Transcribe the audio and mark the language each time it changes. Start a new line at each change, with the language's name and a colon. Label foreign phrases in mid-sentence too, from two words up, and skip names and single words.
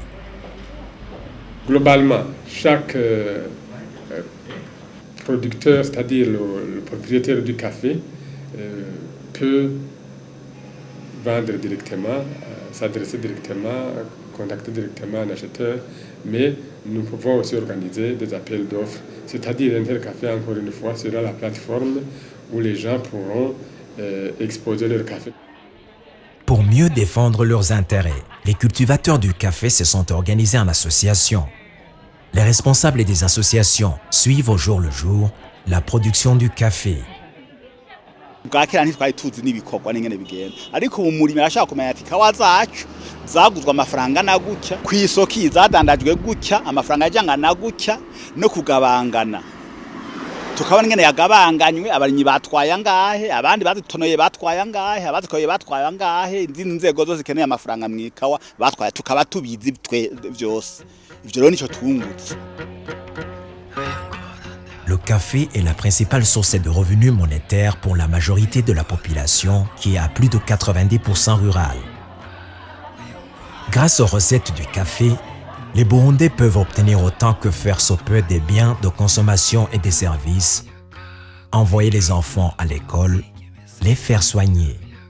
French: Globalement, chaque producteur, c'est-à-dire le propriétaire du café, peut vendre directement, s'adresser directement, contacter directement un acheteur, mais nous pouvons aussi organiser des appels d'offres, c'est-à-dire Intercafé, encore une fois, sera la plateforme où les gens pourront exposer leur café. Pour mieux défendre leurs intérêts, les cultivateurs du café se sont organisés en associations. Les responsables des associations suivent au jour le jour la production du café.
Rundi: bwakera ntitwari tuzi n'ibikorwa n'ingene bigenda ariko ubu muri arashaka kumenya ati kawa zacu zaguzwa amafaranga na gutya ku isoko zadandajwe gutya amafaranga ajyangana gutya no kugabangana tukabona ingene yagabanganywe abarinyi batwaye angahe abandi bazitonoye batwaye angahe abazikoye batwaye angahe izindi nzego zo zikeneye amafaranga mwikawa batwaye tukaba tubizi byose ivyo rero nico twungutse.
French: Le café est la principale source de revenus monétaires pour la majorité de la population qui est à plus de 90% rurale. Grâce aux recettes du café, les Burundais peuvent obtenir autant que faire se peut des biens de consommation et des services, envoyer les enfants à l'école, les faire soigner.